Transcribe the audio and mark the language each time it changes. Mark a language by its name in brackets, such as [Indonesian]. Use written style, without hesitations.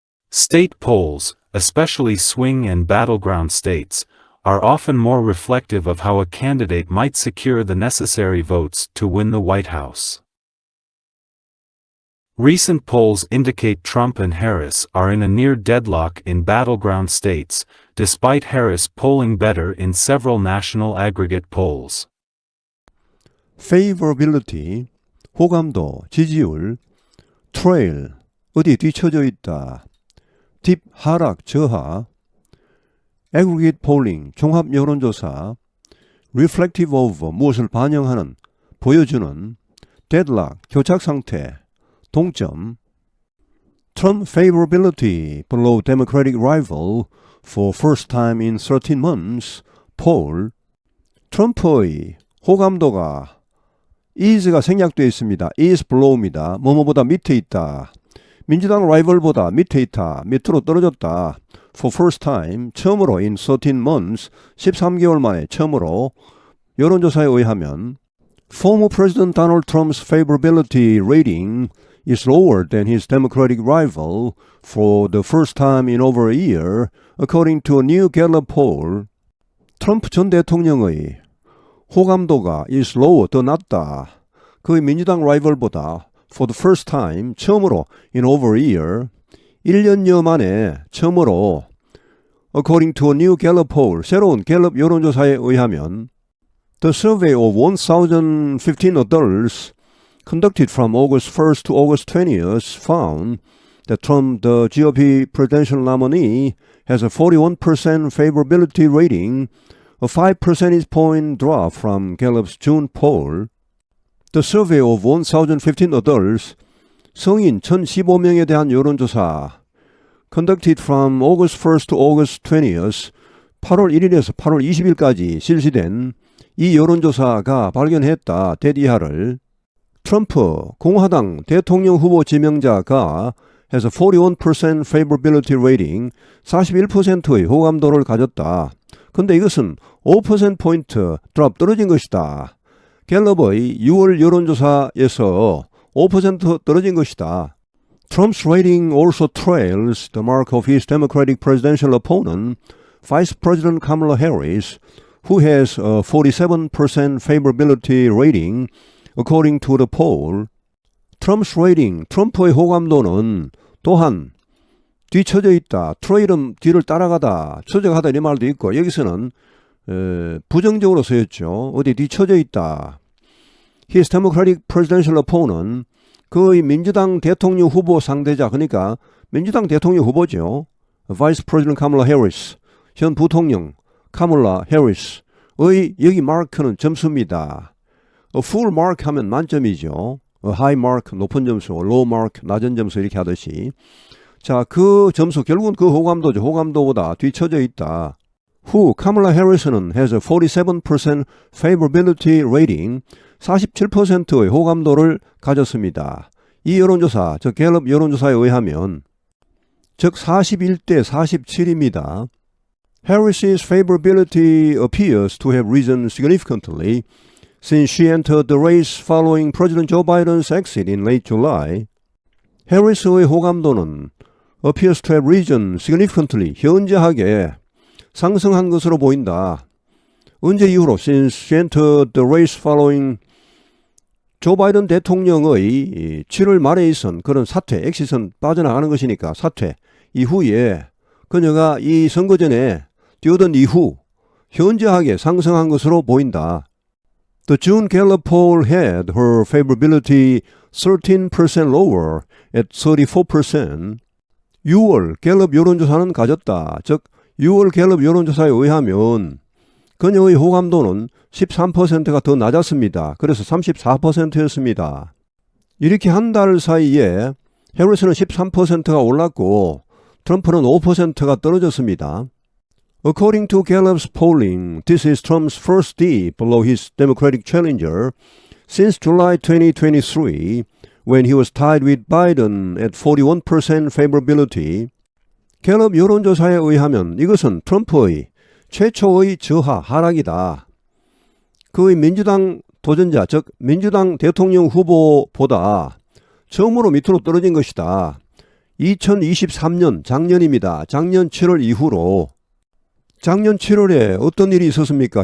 [English] State polls, especially swing and battleground states, are often more reflective of how a candidate might secure the necessary votes to win the White House. Recent polls indicate Trump and Harris are in a near deadlock in battleground states, despite Harris polling better in several national aggregate polls. [Korean] Favorability, 호감도, 지지율, trail, 어디에 뒤처져 있다, dip, 하락, 저하, [English] aggregate polling, [Korean] 종합 여론조사, [English] reflective of, [Korean] 무엇을 반영하는, 보여주는, [English] deadlock, [Korean] 교착 상태, 동점, [English] Trump favorability below Democratic rival for first time in 13 months, poll, [Korean] 트럼프의 호감도가 is가 생략되어 있습니다. [English] is below입니다. [Korean] 뭐뭐보다 밑에 있다. 민주당 라이벌보다 밑에 있다. 밑으로 떨어졌다. [English] For first time, [Korean] 처음으로 [English] in 13 months, [Korean] 13개월 만에 처음으로 여론조사에 의하면 [English] former President Donald Trump's favorability rating is lower than his Democratic rival for the first time in over a year, according to a new Gallup poll. [Korean] 트럼프 전 대통령의 호감도가 [English] is lower, [Korean] 더 낮다. 그의 민주당 라이벌보다 [English] for the first time, [Korean] 처음으로 [English] in over a year, [Korean] 1년여 만에 처음으로 [English] according to a new Gallup poll, [Korean] 새로운 갤럽 여론조사에 의하면 [English] The survey of 1,015 adults conducted from August 1st to August 20th found that Trump, the GOP presidential nominee, has a 41% favorability rating, a 5 percentage point drop from Gallup's June poll. The survey of 1,015 adults, [Korean] 성인 1,015명에 대한 여론조사, [English] conducted from August 1st to August 20th, [Korean] 8월 1일에서 8월 20일까지 실시된 이 여론조사가 발견했다. 데디하를 트럼프 공화당 대통령 후보 지명자가 [English] has a 41% favorability rating, [Korean] 41%의 호감도를 가졌다. 근데 이것은 5%포인트 드롭 떨어진 것이다. 갤럽의 6월 여론조사에서 5% 떨어진 것이다. [English] Trump's rating also trails the mark of his Democratic presidential opponent, Vice President Kamala Harris, who has a 47% favorability rating, according to the poll. Trump's rating, [Korean] 트럼프의 호감도는 또한 뒤처져 있다. 트레일은 뒤를 따라가다, 추적하다 이 말도 있고 여기서는 부정적으로 쓰였죠. 어디 뒤처져 있다. [English] His Democratic presidential opponent, [Korean] 그의 민주당 대통령 후보 상대자, 그러니까 민주당 대통령 후보죠. Vice President Kamala Harris, 현 부통령 카멀라 해리스의 여기 마크는 점수입니다. [English] A full mark [Korean] 하면 만점이죠. [English] A high mark [Korean] 높은 점수, [English] low mark [Korean] 낮은 점수 이렇게 하듯이. 자, 그 점수 결국은 그 호감도죠. 호감도보다 뒤처져 있다. 후 카멀라 해리스는 [English] has a 47% favorability rating, [Korean] 47%의 호감도를 가졌습니다. 이 여론조사, 즉 갤럽 여론조사에 의하면 즉 41대 47입니다. [English] Harris's favorability appears to have risen significantly since she entered the race following President Joe Biden's exit in late July. [Korean] 해리스의 호감도는 [English] appears to have risen significantly, [Korean] 현저하게 상승한 것으로 보인다. 언제 이후로? [English] Since she entered the race following [Korean] 조 바이든 대통령의 7월 말에 있은 그런 사퇴, 엑시선 빠져나가는 것이니까 사퇴 이후에 그녀가 이 선거 전에 뛰어든 이후 현저하게 상승한 것으로 보인다. [English] The June Gallup poll had her favorability 13% lower at 34%. [Korean] 6월 갤럽 여론조사는 가졌다. 즉 6월 갤럽 여론조사에 의하면 그녀의 호감도는 13%가 더 낮았습니다. 그래서 34%였습니다. 이렇게 한 달 사이에 해리스는 13%가 올랐고 트럼프는 5%가 떨어졌습니다. [English] According to Gallup's polling, this is Trump's first dip below his Democratic challenger since July 2023, when he was tied with Biden at 41% favorability. [Korean] 갤럽 여론조사에 의하면 이것은 트럼프의 최초의 저하, 하락이다. 그의 민주당 도전자, 즉 민주당 대통령 후보보다 처음으로 밑으로 떨어진 것이다. 2023년 작년입니다. 작년 7월 이후로 작년 7월에 어떤 일이 있었습니까?